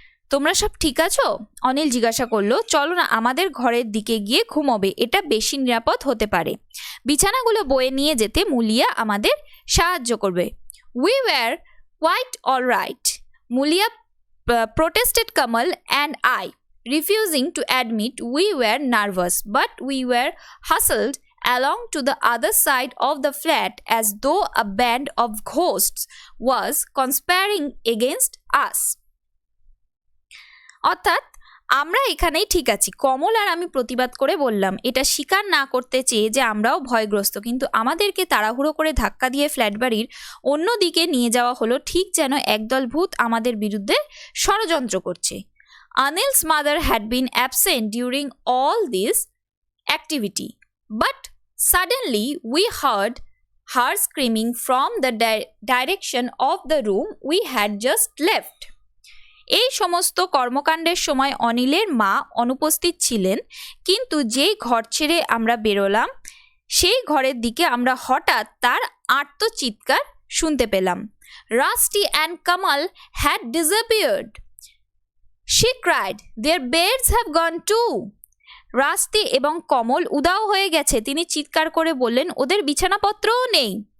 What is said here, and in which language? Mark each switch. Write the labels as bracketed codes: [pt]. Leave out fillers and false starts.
[bn] তোমরা সব ঠিক আছো? অনিল জিজ্ঞাসা করলো। চলো না আমাদের ঘরের দিকে গিয়ে ঘুমোবে, এটা বেশি নিরাপদ হতে পারে। বিছানাগুলো বয়ে নিয়ে যেতে মুলিয়া আমাদের সাহায্য করবে। [en] We were quite all right, Mulia protested Kamal and I, refusing to admit we were nervous, but we were hustled along to the other side of the flat as though a band of ghosts was conspiring against us. [bn] অর্থাৎ আমরা এখানেই ঠিক আছি। কমল আর আমি প্রতিবাদ করে বললাম, এটা স্বীকার না করতে চেয়ে যে আমরাও ভয়গ্রস্ত, কিন্তু আমাদেরকে তাড়াহুড়ো করে ধাক্কা দিয়ে ফ্ল্যাট বাড়ির অন্য দিকে নিয়ে যাওয়া হলো, ঠিক যেন একদল ভূত আমাদের বিরুদ্ধে ষড়যন্ত্র করছে। [en] Anil's mother had been absent during all this activity, but suddenly we heard her screaming from the direction of the room we had just left. [bn] এই সমস্ত কর্মকাণ্ডের সময় অনিলের মা অনুপস্থিত ছিলেন, কিন্তু যেই ঘর ছেড়ে আমরা বেরোলাম সেই ঘরের দিকে আমরা হঠাৎ তার আর্তচিৎকার শুনতে পেলাম। [en] Rusty and Kamal had disappeared. She cried, their beds have gone too. [bn] রাস্তি এবং কমল উধাও হয়ে গেছে, তিনি চিৎকার করে বললেন, ওদের বিছানাপত্রও নেই।